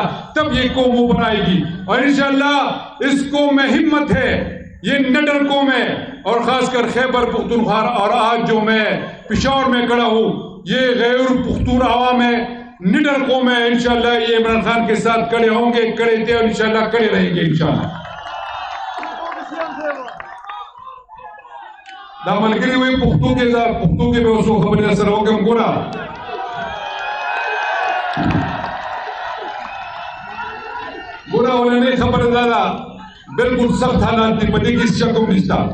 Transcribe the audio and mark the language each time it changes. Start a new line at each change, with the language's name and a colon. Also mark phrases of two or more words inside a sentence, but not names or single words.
Urdu: تب یہ قوم ابھر آئے گی، اور انشاءاللہ اس قوم میں ہمت ہے، یہ نڈر قوم ہے، اور خاص کر خیبر پختونخوا اور آج جو میں پشاور میں کھڑا ہوں، یہ غیر پختون عوام ہے، نڈر قوم ہے۔ انشاءاللہ یہ عمران خان کے ساتھ کھڑے ہوں گے، کھڑے تھے، اور انشاءاللہ کھڑے رہیں گے انشاءاللہ۔
Pashto: دا ملګری وي پښتو کې به اوس خبرې سره وکړم. ګوره ولنۍ خبره دا ده، بالکل سخت حالات دي، په دې کې هېڅ شک هم نشته.